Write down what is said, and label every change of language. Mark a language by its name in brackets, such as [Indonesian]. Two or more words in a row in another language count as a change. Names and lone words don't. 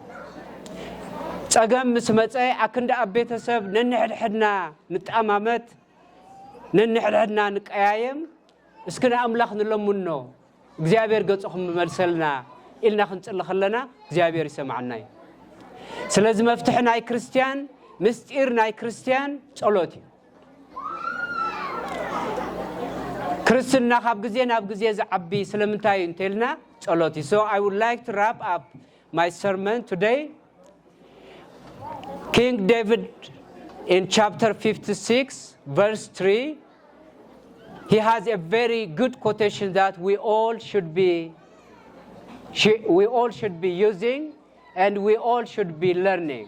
[Tigrinya] ጸገም ምስ መጸ ኣክንዲ ኣብ ቤተሰብ ነንሕድሕድና ንጣማመት ነንሕድሕድና ንቀያየም እስኪ ንኣምላኽ ንለምኖ እግዚአብሔር ገጽኹም መልሰልና ኢልና ክንጽሊ ኸለና እግዚአብሔር ይሰማዓና እዩ ስለዚ መፍትሕ ናይ ክርስቲያን ምስጢር ናይ ክርስቲያን ጸሎት እዩ ክርስትና ካብ ግዜ ናብ ግዜ ዝዓቢ ስለምንታይ እንተልና ጸሎት እዩ [English] so I would like to wrap up my sermon today King David in chapter 56 verse 3 he has a very good quotation that we all should be using and we all should be learning.